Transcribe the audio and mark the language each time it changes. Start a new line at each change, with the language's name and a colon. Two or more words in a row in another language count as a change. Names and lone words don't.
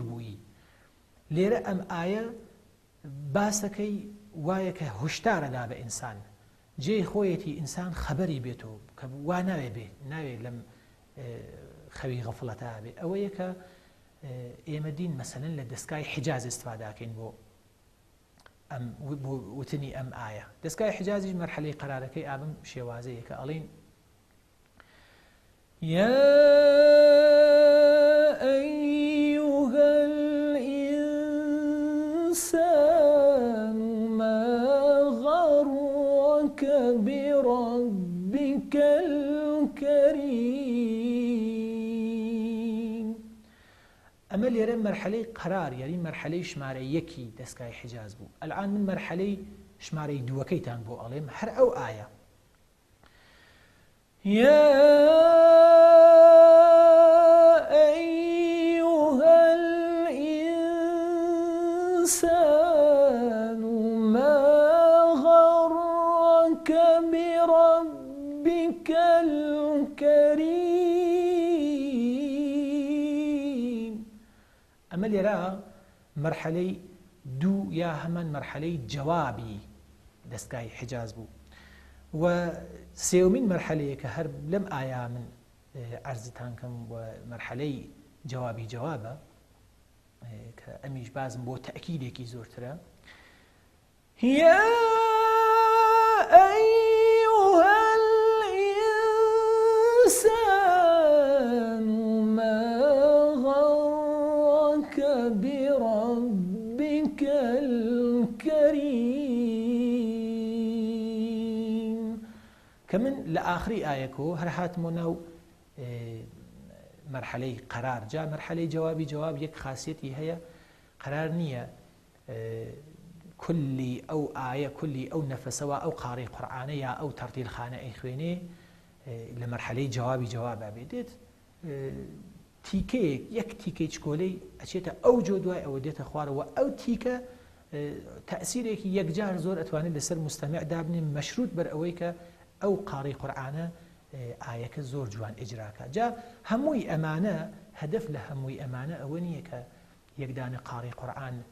Central Kurdish: بووی لێرە ئەم ئایە باسەکەی وایە کە هشدارەدا بە ئینسان جێی خۆیەتی ئینسان خەبەری بێتەوە کە وا ناوێ لەم خەوی غەفڵەتە بێ ئەوەیە کە ئێمە دین مەسەلەن لە دەستگای حجاز ئیستفاداکەین بۆ وتنی ئەم ئایە دەستگای حجازیش مەرحەلەی قەرارەکەی ئابم شێوازەیە کە ئەڵێن
Arabic: يا أيها الإنسان ما غرك بربك الكريم
Central Kurdish: ئەمە لێرە مەرحەلەی قەرار یعنی مەرحەلەی ژمارە یەکی دەستگای حجاز بوو ئەلعان من مەرحەلەی ژمارەی دووەکەیتان بۆ ئەڵێم هەر ئەو ئایە يا
Arabic: أيها الإنسان ما غرك بربك الكريم
Central Kurdish: ئەمە لێرە مەرحەلەی دوو یا هەمان مەرحەلەی جەوابی دەستگای حجاز بوو و سێومین مەرحەلەیە کە هەر لەم ئایا من عەرزتان کەم و مەرحەلەی جەوابی جەوابە کە ئەمیش بازم بۆ تەئکیدێکی زۆرترە يا
Arabic: أيها الإنسان ما غرك بربك الكريم
Central Kurdish: كمن لآخری ئایەکۆ هەر هاتمۆ ناو مەرحەلەی قەرار جا مەرحەلەی جەوابی جەواب یەک خاسیەتی هەیە قەرار نییە کولی ئەو ئایە کولی ئەو نەفەسەوە ئەو قاڕی قورئانە یا ئەو تەرتیلخانە ئەی خوێنێ لە مەرحەلەی جەوابی جەوابە بێت تیکەیەک یەک تیکەی چکۆلەی ئەچێتە ئەو جۆ دوای ئەوە دێتە خوارەوە ئەو تیکە تەئسیرێکی یەکجار زۆر ئەتوانێت لەسەر مستەمع دابنێ مەشروط بەر ئەوەی کە ئەو قاڕی قورئانە ئایەکە زۆر جوان ئیجراکە جا هەمووی ئەمانە هەدەف لە هەمووی ئەمانە ئەوە نییە کە یەکدانە قاڕی قورئان